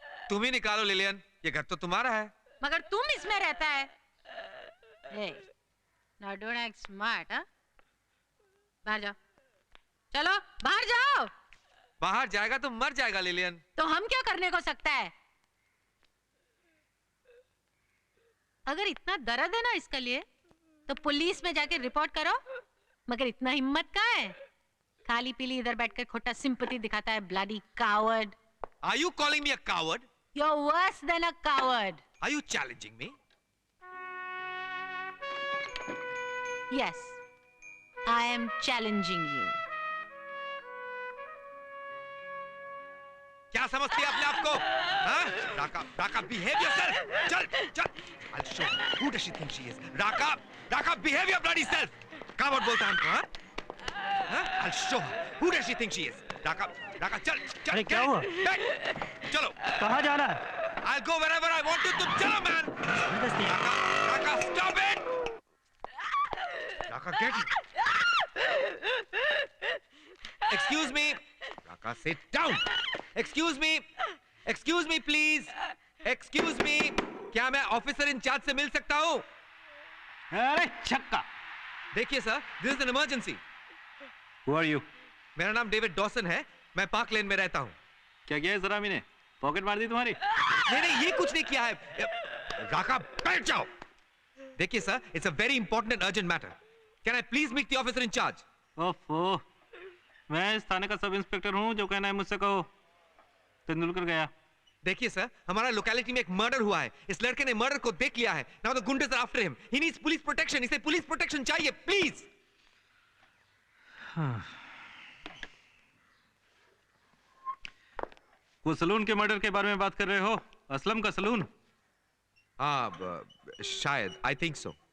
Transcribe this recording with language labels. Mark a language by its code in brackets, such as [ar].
[hi] तुम ही निकालो लिलियन, ये घर तो तुम्हारा है। मगर तुम इसमें रहता है। [en] Hey, now don't act smart, huh? [hi] बाहर जाओ। चलो, बाहर जाओ। बाहर जाएगा तो मर जाएगा लिलियन। तो हम क्या करने को सकता है? अगर इतना दर्द है ना इसके लिए, तो पुलिस में जाके रिपोर्ट करो। मगर इतना हिम्मत कहाँ है? खाली पीली इधर बैठकर खोटा सिंपैथी दिखाता है, bloody coward. [en] Are you calling me a coward? You're worse than a coward. Are you challenging me? Yes, I am challenging you. [hi] क्या समझती है अपने आप को? हाँ? [en] Raka, behave yourself. [hi] चल. [en] I'll show her. Who does she think she is? Raka, Raka, behave your bloody self. [hi] कावड़ बोलता है हमको, हाँ? हाँ? [en] I'll show her. Who does she think she is? [hi] Raka, Raka, चल, चल. अरे क्या हुआ? Back. चलो. कहाँ जाना है? [en] I'll go wherever I want to. [hi] तुम चलो, [en] man. Raka, Raka, stop it. Raka, get it. Excuse me. Raka, sit down. Excuse me. Excuse me, please. Excuse me. [hi] क्या मैं ऑफिसर इंचार्ज से मिल सकता हूँ? अरे छक्का। देखिए sir, [en] this is an emergency. Who are you? [hi] मेरा नाम डेविड डॉसन है. मैं पार्क लेन में रहता हूँ. क्या किया इस हरामी ने? पॉकेट मार दी तुम्हारी? नहीं, ये कुछ नहीं किया है. राका, बैठ जाओ. देखिए sir, [en] it's a very important and urgent matter. Can I please meet the officer in charge? [hi] ओफो, मैं इस थाने का सब इंस्पेक्टर हूँ. जो कहना है मुझसे कहो. तेंदुलकर गया. देखिए सर, हमारा लोकेलिटी में एक मर्डर हुआ है. इस लड़के ने मर्डर को देख लिया है. [en] Now the गुंडे are after him. He needs police protection. [hi] इसे पुलिस प्रोटेक्शन चाहिए, प्लीज. वो सलून के मर्डर के बारे में बात कर रहे हो? असलम का सलून? हाँ, शायद. [en] I think so.